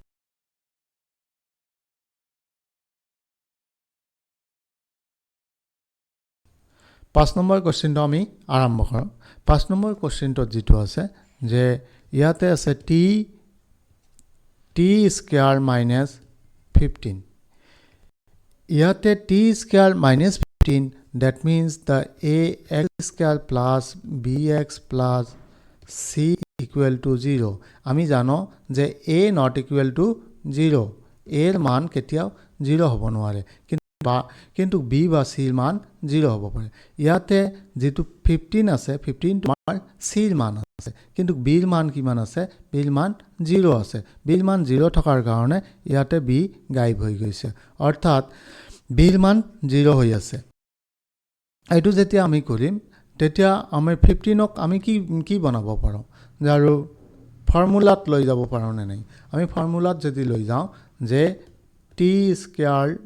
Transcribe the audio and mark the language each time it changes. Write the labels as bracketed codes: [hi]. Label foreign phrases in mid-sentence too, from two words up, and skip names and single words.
[as] 5 নম্বৰ কোশ্চেনটো আমি আৰম্ভ কৰোঁ 5 নম্বৰ কোশ্চেনটো যেটো আছে যে ইয়াতে আছে t স্কয়াৰ -15 ইয়াতে t স্কয়াৰ -15 [en] that means the ax square plus bx plus c equal to [as] 0 আমি জানো যে [en] a not equal to [as] 0 এর মান কেতিয়াও 0 হ'ব নোৱাৰে কিন্তু b বা c এর মান 0 হ'ব পাৰে ইয়াতে যেটো 15 আছে 15 তোমাৰ c এর মান আছে কিন্তু b এর মান কিমান আছে b এর মান 0 আছে b এর মান 0 থকাৰ কাৰণে ইয়াতে b গায়ব হৈ গৈছে অৰ্থাৎ b এর মান 0 হৈ আছে এইটো যেতিয়া আমি কৰিম তেতিয়া আমি 15ক আমি কি বনাব পাৰো আৰু ফৰ্মুলাত লৈ যাব পাৰো নে নাই আমি ফৰ্মুলাত যদি লৈ যাও যে t স্কয়াৰ